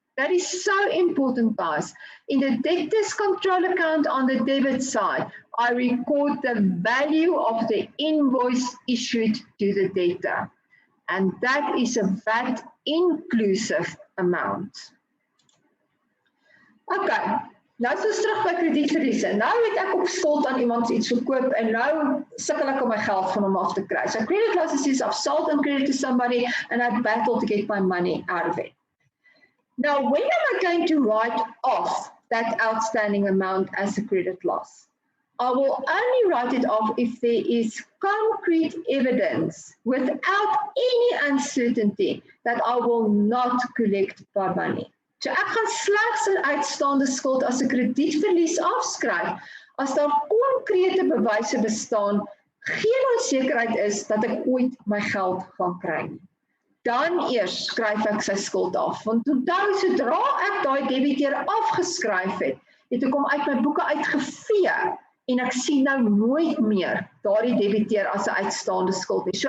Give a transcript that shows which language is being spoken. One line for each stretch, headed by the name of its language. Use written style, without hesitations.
English: That is so important, guys. In the debtors control account on the debit side, I record the value of the invoice issued to the debtor. And that is a VAT inclusive amount.
Afrikaans: Okay, nou is ons terug by kredietverliese. Nou het ek op skuld aan iemand iets verkoop en nou sukkel ek om my geld van hom af te kry.
English: So credit losses is I've sold and credit to somebody and I battle to get my money out of it. Now, when am I going to write off that outstanding amount as a credit loss? I will only write it off if there is concrete evidence without any uncertainty that I will not collect my money.
Afrikaans: So ek gaan slegs 'n uitstaande skuld as 'n kredietverlies afskryf as daar konkrete bewyse bestaan, geen onsekerheid is dat ek ooit my geld gaan kry nie. Dan eers skryf ek sy skuld af. Want onthou, sodra ek daai debiteur afgeskryf het, het ek hom uit my boeke uitgevee en ek sien nou nooit meer daardie debiteur as 'n uitstaande skuld nie.